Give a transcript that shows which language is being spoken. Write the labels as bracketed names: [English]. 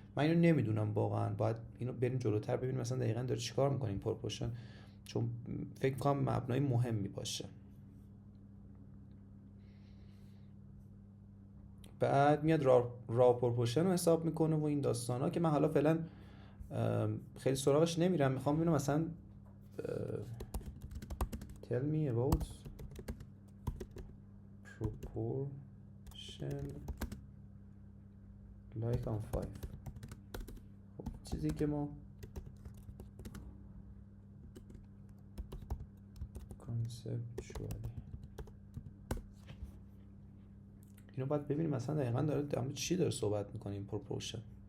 [Persian] من اینو نمیدونم واقعا، باید اینو بریم جلوتر ببینیم مثلا دقیقاً داره چیکار میکنه این پروپورشن، چون فکر کنم مبنای مهمی باشه. بعد میاد را پروپورشن رو حساب میکنه و این داستانا که من حالا فعلا خیلی سراغش نمیرم. میخوام ببینم مثلا [English] tell me about proportion like on 5. [Persian] خب چیزی که ما conceptually اینو باید ببینیم مثلا دقیقا داره در مورد چی داره صحبت میکنه این پروپورشن.